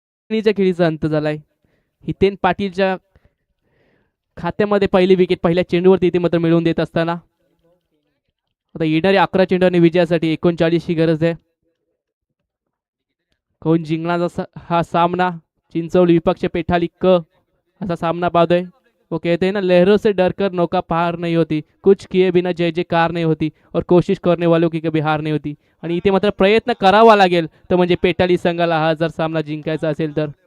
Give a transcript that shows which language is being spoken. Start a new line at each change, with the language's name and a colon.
Marathi: खेळीचा अंत झालाय. हितेन पाटीलच्या खात्यामध्ये पहिली विकेट पहिल्या चेंडूवरती इथे मात्र मिळवून देत असताना आता येणाऱ्या 11 चेंडूंनी विजयासाठी 39ची गरज आहे. कोण जिंकणार हा सामना. चिंचवली विपक्ष पेठाली क असा सामना पाहतोय.
Hindi: वो कहते हैं ना लहरों से डरकर नौका पार नहीं होती, कुछ किए बिना जय जयकार नहीं होती और कोशिश करने वालों की कभी हार नहीं होती.
Marathi: आणि इथे मात्र प्रयत्न करावा लागेल तर म्हणजे पेटाली संघाला हा जर सामना जिंकायचा असेल तर.